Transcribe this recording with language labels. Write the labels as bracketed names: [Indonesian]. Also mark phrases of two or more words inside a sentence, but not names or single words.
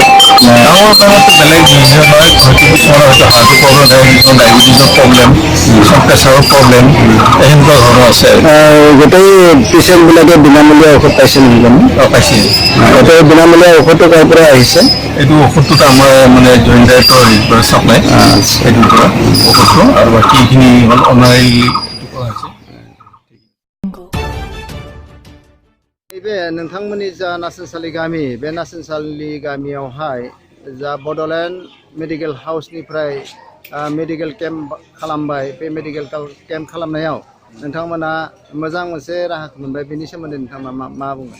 [Assamese] ডাঙৰ বেমাৰটো বেলেগ বিভিন্ন হয় কিছুমানৰ হয়তো হাৰ্টৰ প্ৰব্লেম থাকে কিছুমান ডায়েবেটিছৰ প্ৰব্লেম কিছুমান প্ৰেছাৰৰ প্ৰব্লেম এনেকুৱা ধৰণৰ আছে গোটেই পেচেণ্টবিলাকে বিনামূলীয়া ঔষধ পাইছে নেকি জানো পাইছে গোটেই বিনামূলীয়া ঔষধটো কাৰ পৰা আহিছে এইটো ঔষধটোত আমাৰ মানে [English] joint director supply [Assamese] সেইটোৰ পৰা ঔষধটো আৰু বাকী এইখিনি হ'ল অনাৰী কৰা হৈছে [Bodo] नैबे नोंथांमोननि जा नासनसालि गामि बे नासनसालि गामियावहाय जा बड'लेण्ड मेडिकेल हाउसनिफ्राय [English] medical camp [Bodo] खालामबाय बे [English] medical camp [Bodo] खालामनायाव नोंथांमोना मोजां मोनसे राहाखौ मोनबाय बेनि सोमोन्दै नोंथाङा मा बुङो